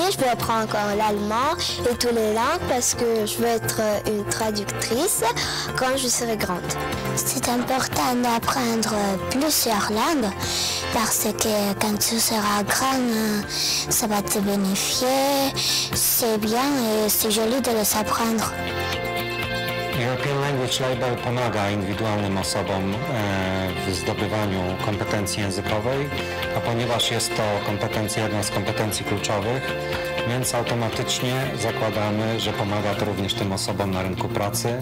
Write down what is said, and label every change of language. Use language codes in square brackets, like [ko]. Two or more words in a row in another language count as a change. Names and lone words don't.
[fr] Je veux apprendre encore l'allemand et toutes les langues parce que je veux être une traductrice quand je serai grande. C'est important d'apprendre plusieurs langues parce que quand tu seras grande, ça va te bénéficier. C'est bien et c'est joli de les apprendre. [pl] European Language Label pomaga indywidualnym osobom w zdobywaniu kompetencji językowej, a ponieważ jest to kompetencja, jedna z kompetencji kluczowych, więc automatycznie zakładamy, że pomaga to również tym osobom na rynku pracy.